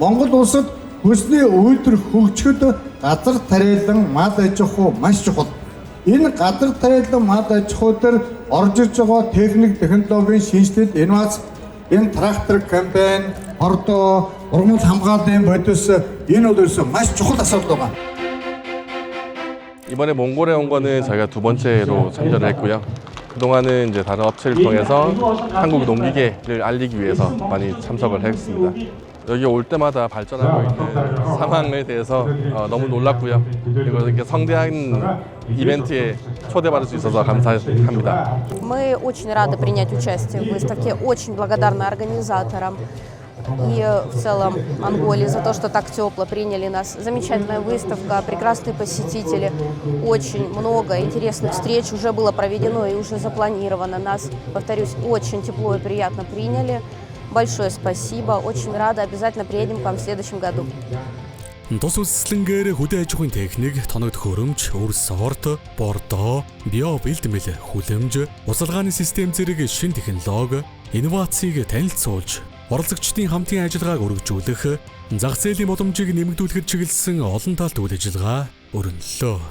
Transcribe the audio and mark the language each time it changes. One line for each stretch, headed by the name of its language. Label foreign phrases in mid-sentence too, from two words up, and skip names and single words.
Mongolian: Монгол улсад хүнсний үйлдвэр хөгжөхөд газар тариалан мал аж ахуй маш чухал. Энэ газар тариалан мал аж ахуй дээр орж ирж байгаа техник технологийн шинжилэлт инновац, энэ трактор комбайн, ордоо, ургамал хамгааллын бодис энэ бол ерөөсөө маш чухал асуудал байна.
Korean: 이번에 몽골에 온 거는 저희가 2번째로 참여를 했고요. 그동안은 이제 다른 업체를 통해서 한국 농기계를 알리기 위해서 많이 참석을 했습니다. 여기 올 때마다 발전하고 있는 상황에 대해서 너무 놀랐고요. 그리고 이렇게 성대한 이벤트에 초대받을 수 있어서 감사합니다.
Russian: Мы очень рады принять участие в выставке, очень благодарны организаторам и в целом Монголии за то, что так тепло приняли нас. Замечательная выставка, прекрасные посетители, очень много интересных встреч уже было проведено и уже запланировано. Нас, повторюсь, очень тепло и приятно приняли. Большое спасибо, очень рада, обязательно приедем к вам в следующем году.
Mongolian: Тус үсгэлэнгээр хөдөө аж ахуйн техник, тоног төхөөрөмж, үр сорт, бордоо, био бэлтгэл, хүлэмж, усалгааны систем зэрэг шин технологи, инновацийг танилцуулж, оролцогчдын хамтын ажиллагааг өргөжүүлэх, зах зээлийн боломжийг нэмэгдүүлэхэд чиглэсэн олон талт үйл ажиллагаа өрнөлөө.